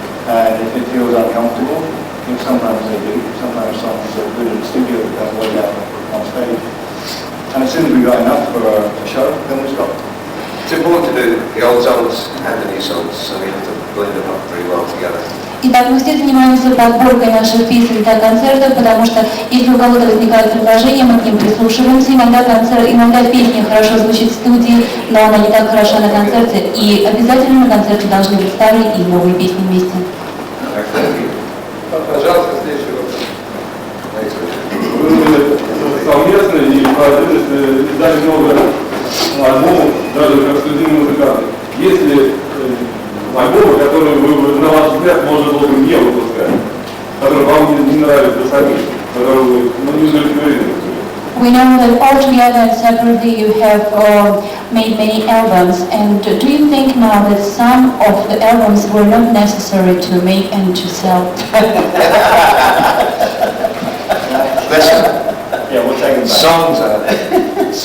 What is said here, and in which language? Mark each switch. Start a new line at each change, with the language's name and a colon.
English: And if it feels uncomfortable, sometimes they do. Sometimes songs are good in the studio, but don't work out on stage. And as soon as we got enough for a show, then we stop. It's important to do the old songs and the new songs, so we have to blend them up very well together.
Russian: Итак, мы все занимаемся подборкой наших песен для концертов, потому что если у кого-то возникает предложение, мы к ним прислушиваемся. Иногда песня хорошо звучит в студии, но она не так хороша на концерте. И обязательно на концерте должны быть старые и новые песни вместе. Пожалуйста, следующий вопрос. Вы совместно и по отдельности издали много альбомов, даже как студийные музыканты. Есть ли альбомы, которые вы, на ваш взгляд, можно было бы не выпускать, которые вам не нравятся самим, которые вы не удовлетворены?
English: We know that all together and separately you have made many albums, and do you think now that some of the albums were not necessary to make and to sell? Listen, Yeah, we'll take them back.